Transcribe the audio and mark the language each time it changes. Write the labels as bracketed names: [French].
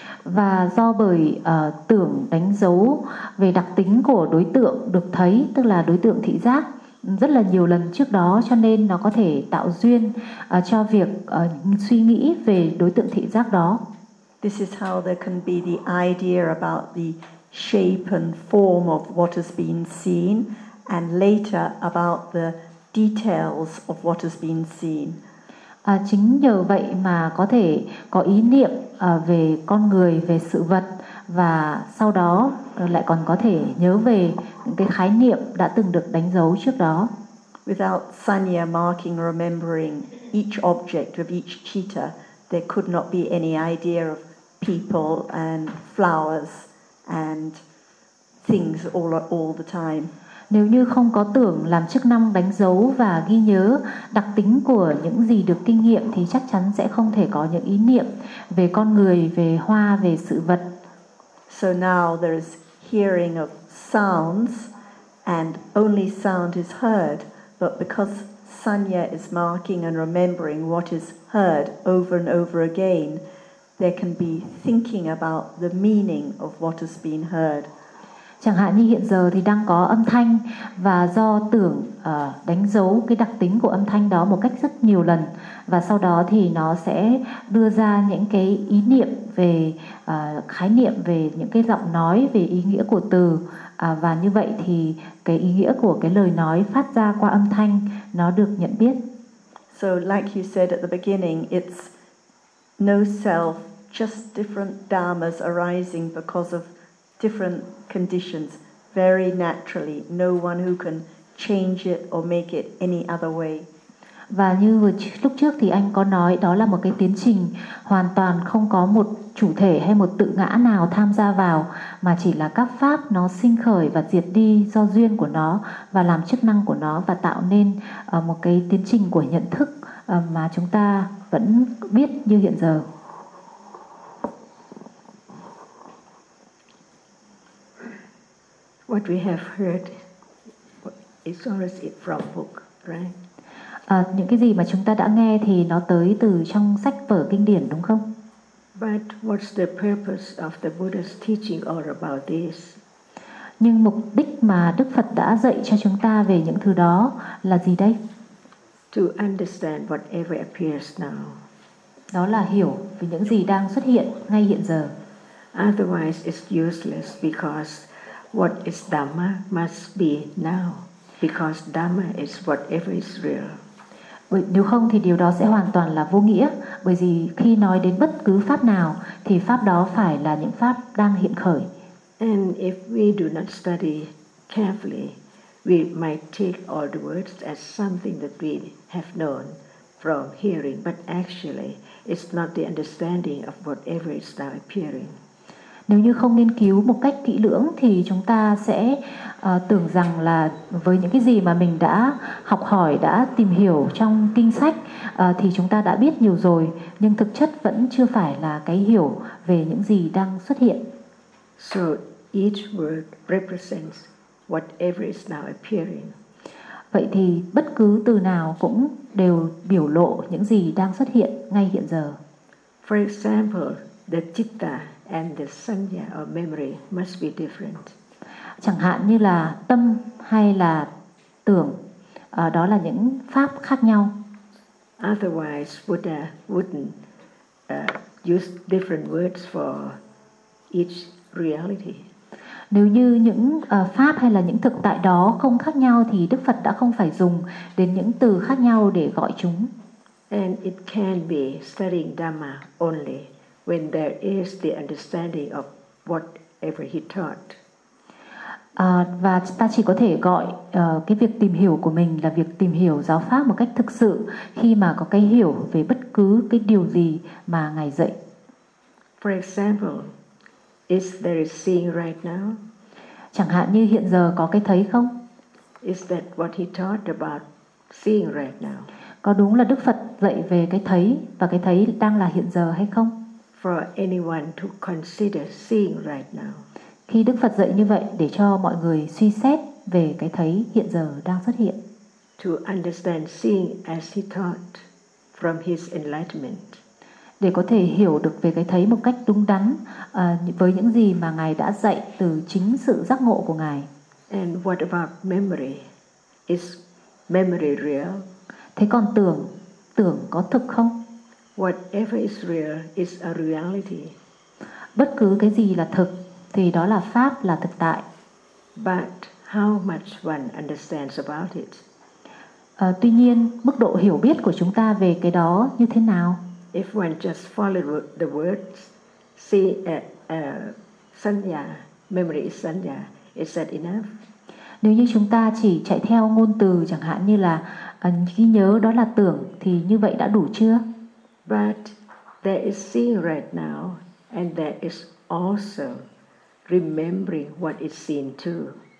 [Vietnamese] Và do bởi tưởng đánh dấu về đặc tính của đối tượng được thấy, tức là đối tượng thị giác rất là nhiều lần trước đó, cho nên nó có thể tạo duyên cho việc suy nghĩ về đối tượng thị giác đó. [English] This is how there can be the idea about the shape and form of what has been seen, and later about the details of what has been seen. [Vietnamese] À, chính nhờ vậy mà có thể có ý niệm về con người, về sự vật, và sau đó lại còn có thể nhớ về những cái khái niệm đã từng được đánh dấu trước đó. [English] Without Sanya marking, remembering each object of each citta, there could not be any idea of people and flowers and things all the time. [Vietnamese] Nếu như không có tưởng làm chức năng đánh dấu và ghi nhớ đặc tính của những gì được kinh nghiệm, thì chắc chắn sẽ không thể có những ý niệm về con người, về hoa, về sự vật. [English] So now there is hearing of sounds, and only sound is heard, but because Sanya is marking and remembering what is heard over and over again, there can be thinking about the meaning of what has been heard. [Vietnamese] Chẳng hạn như hiện giờ thì đang có âm thanh, và do tưởng đánh dấu cái đặc tính của âm thanh đó một cách rất nhiều lần, và sau đó thì nó sẽ đưa ra những cái ý niệm về khái niệm về những cái giọng nói, về ý nghĩa của từ, và như vậy thì cái ý nghĩa của cái lời nói phát ra qua âm thanh nó được nhận biết. [English] So like you said at the beginning, it's no self, just different dharmas arising because of different conditions, very naturally, no one who can change it or make it any other way. [Vietnamese] Và như vừa lúc trước thì anh có nói, đó là một cái tiến trình hoàn toàn không có một chủ thể hay một tự ngã nào tham gia vào, mà chỉ là các pháp nó sinh khởi và diệt đi do duyên của nó và làm chức năng của nó và tạo nên một cái tiến trình của nhận thức mà chúng ta vẫn biết như hiện giờ. [English] What we have heard is always from book, right? [Vietnamese] Những cái gì mà chúng ta đã nghe thì nó tới từ trong sách vở kinh điển, đúng không? [English] But what's the purpose of the Buddha's teaching all about this? [Vietnamese] Nhưng mục đích mà Đức Phật đã dạy cho chúng ta về những thứ đó là gì đây? [English] To understand whatever appears now. [Vietnamese] Đó là hiểu về những gì đang xuất hiện ngay hiện giờ. [English] Otherwise it's useless, because what is Dhamma must be now, because Dhamma is whatever is real. [Vietnamese] Nếu không thì điều đó sẽ hoàn toàn là vô nghĩa, bởi vì khi nói đến bất cứ pháp nào thì pháp đó phải là những pháp đang hiện khởi. [English] And if we do not study carefully, we might take all the words as something that we have known from hearing, but actually it's not the understanding of whatever is now appearing. [Vietnamese] Nếu như không nghiên cứu một cách kỹ lưỡng thì chúng ta sẽ tưởng rằng là với những cái gì mà mình đã học hỏi, đã tìm hiểu trong kinh sách thì chúng ta đã biết nhiều rồi, nhưng thực chất vẫn chưa phải là cái hiểu về những gì đang xuất hiện. [English] So each word represents whatever is now appearing. [Vietnamese] Vậy thì bất cứ từ nào cũng đều biểu lộ những gì đang xuất hiện ngay hiện giờ. [English] For example, the citta and the sanya or memory must be different. [Vietnamese] Chẳng hạn như là tâm hay là tưởng, đó là những pháp khác nhau. [English] Otherwise, Buddha wouldn't use different words for each reality. [Vietnamese] Nếu như những pháp hay là những thực tại đó không khác nhau thì Đức Phật đã không phải dùng đến những từ khác nhau để gọi chúng. [English] And it can be studying Dhamma only when there is the understanding of whatever he taught. [Vietnamese] Và ta chỉ có thể gọi cái việc tìm hiểu của mình là việc tìm hiểu giáo pháp một cách thực sự khi mà có cái hiểu về bất cứ cái điều gì mà ngài dạy. [English] For example, Is there a seeing right now? [Vietnamese] Chẳng hạn như hiện giờ có cái thấy không? [English] Is that what he taught about seeing right now? [Vietnamese] Có đúng là Đức Phật dạy về cái thấy và cái thấy đang là hiện giờ hay không? [English] For anyone to consider seeing right now. [Vietnamese] Khi Đức Phật dạy như vậy để cho mọi người suy xét về cái thấy hiện giờ đang xuất hiện. [English] To understand seeing as he taught from his enlightenment. [Vietnamese] Để có thể hiểu được về cái thấy một cách đúng đắn với những gì mà Ngài đã dạy từ chính sự giác ngộ của Ngài. [English] And what about memory? Is memory real? [Vietnamese] Thế còn tưởng, tưởng có thực không? [English] Whatever is real is a reality. [Vietnamese] Bất cứ cái gì là thực thì đó là pháp, là thực tại. [English] But how much one understands about it? [Vietnamese] Tuy nhiên, mức độ hiểu biết của chúng ta về cái đó như thế nào? [English] If one just follow the words, see sanya, memory is sanya, is that enough? [Vietnamese] Nếu như chúng ta chỉ chạy theo ngôn từ chẳng hạn như là ghi nhớ đó là tưởng thì như vậy đã đủ chưa? [English] But there is seeing right now and there is also remembering what is seen too.